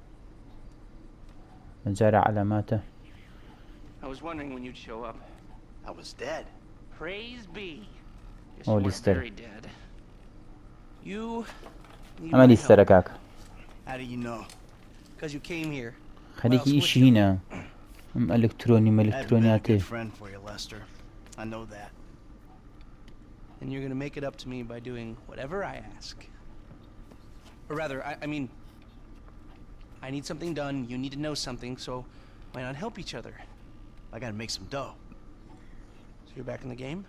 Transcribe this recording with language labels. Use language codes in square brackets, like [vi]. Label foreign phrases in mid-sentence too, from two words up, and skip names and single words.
[ckb] جارە علاماتە ئەو لیستەر ئەمە لیستەرە کاکە خەریکی ئیشی هینە ئەم ئەلکترۆنیاتێ [en] And you're gonna make it up to me by doing whatever I ask. Or rather, I mean, I need something done, you need to know something, so why not help each other? I gotta make some dough. So you're back in the game?